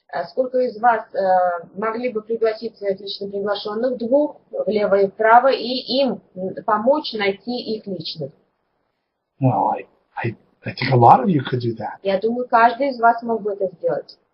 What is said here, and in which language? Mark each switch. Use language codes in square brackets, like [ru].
[ru] Сколько из вас могли бы пригласить своих лично приглашенных 2 влево и вправо и им помочь найти их личных? [en] Well, I think a lot of you could do that. [ru] Я думаю, каждый из вас мог бы это сделать.